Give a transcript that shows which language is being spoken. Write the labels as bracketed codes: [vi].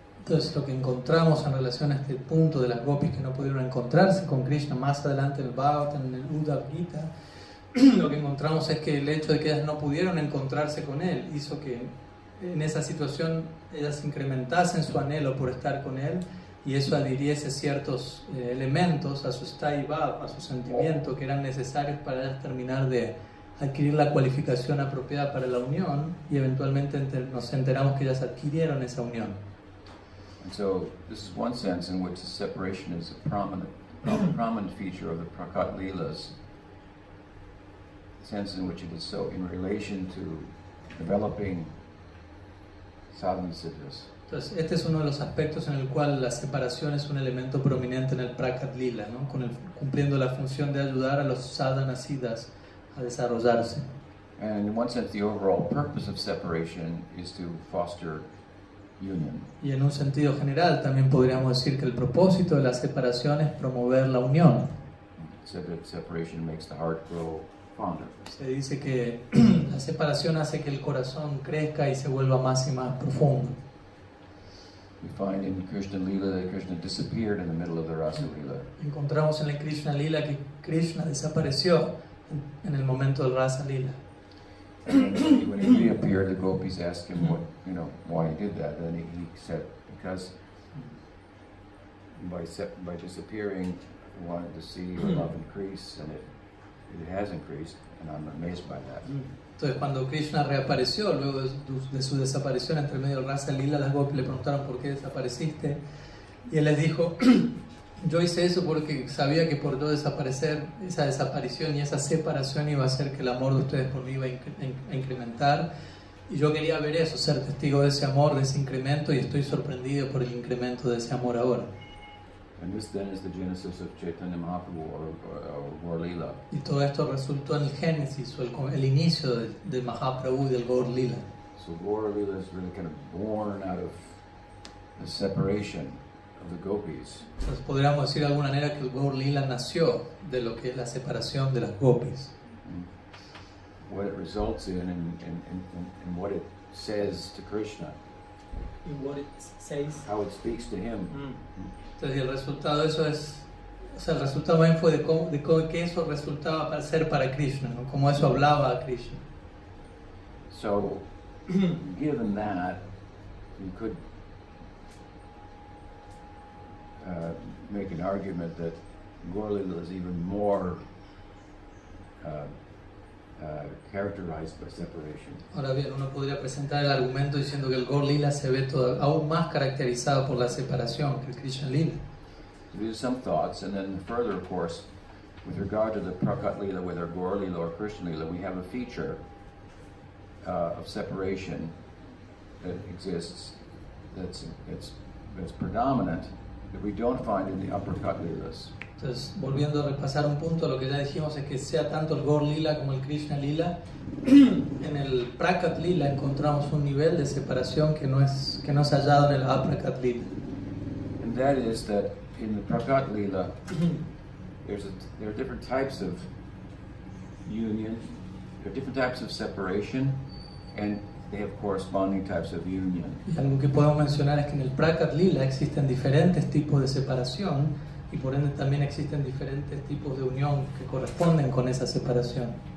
[es] Entonces lo que encontramos en relación a este punto de las gopis que no pudieron encontrarse con Krishna más adelante en el Bhagavatam, en el Uddhava Gita, lo que encontramos es que el hecho de que ellas no pudieron encontrarse con él hizo que en esa situación ellas incrementasen su anhelo por estar con él, y eso adhiriese ciertos elementos a su sthayi bhav, a su sentimiento, que eran necesarios para ellas terminar de adquirir la cualificación apropiada para la unión, y eventualmente nos enteramos que ellas adquirieron esa unión. [en] And so this is one sense in which the separation is a prominent feature of the Prakat Leelas, sense in which it is so in relation to developing sadhana siddhas. [es] Entonces, este es uno de los aspectos en el cual la separación es un elemento prominente en el Prakat Lila, ¿no? Cumpliendo la función de ayudar a los sadhana siddhas a desarrollarse. [en] And in one sense, the overall purpose of separation is to foster union. [es] Y en un sentido general también podríamos decir que el propósito de la separación es promover la unión. [en] So that separation makes the heart grow fonder. [es] Se dice que la separación hace que el corazón crezca y se vuelva más y más profundo. [en] We find in Krishna Lila that Krishna disappeared in the middle of the Rasa Lila. [es] Encontramos en la Krishna Lila que Krishna desapareció en el momento del Rasa Lila. [en] And when he reappeared, the gopis asked him why he did that. And he said, because by disappearing, he wanted to see your love increase, and it has increased, and I'm amazed by that. [es] Entonces, cuando Krishna reapareció luego de su desaparición entre medio del Rasa Lila, las gopis le preguntaron por qué desapareciste, y él les dijo: yo hice eso porque sabía que por yo desaparecer, esa desaparición y esa separación iba a hacer que el amor de ustedes por mí iba a incrementar, y yo quería ver eso, ser testigo de ese amor, de ese incremento, y estoy sorprendido por el incremento de ese amor ahora. [en] And this then is the genesis of Chaitanya Mahaprabhu or Gaur Lila. [es] Y todo esto resultó en el génesis o el inicio de Mahaprabhu y del Gaur Lila. [en] So Gaur Lila is really kind of born out of the separation of the gopis. [es] Entonces podríamos decir de alguna manera que el Gaur Lila nació de lo que es la separación de las gopis. [en] What it results in and what it says to Krishna. In what it says. How it speaks to him. [es] Entonces el resultado de eso es, o sea, el resultado también fue de que eso resultaba para ser para Krishna, ¿no? Como eso hablaba a Krishna. [en] So, given that, you could make an argument that Gaur Lila is even more characterized by separation. [es] Ahora bien, uno podría presentar el argumento diciendo que el Gaur Lila se ve aún más caracterizado por la separación que el Krishna Lila. [en] So these are some thoughts, and then further, of course, with regard to the Prakat Lila, whether Gaur Lila or Krishna Lila, we have a feature of separation that exists that's predominant that we don't find in the upper Kat Lilas. [es] Entonces, volviendo a repasar un punto, lo que ya dijimos es que sea tanto el Gaur Lila como el Krishna Lila, en el Prakat Lila encontramos un nivel de separación que no es hallado en el Aprakat Lila. [en] And that is that in the Prakat Lila, there are different types of union, there are different types of separation, and they have corresponding types of union. [es] Y algo que podemos mencionar es que en el Prakat Lila existen diferentes tipos de separación y por ende también existen diferentes tipos de unión que corresponden con esa separación.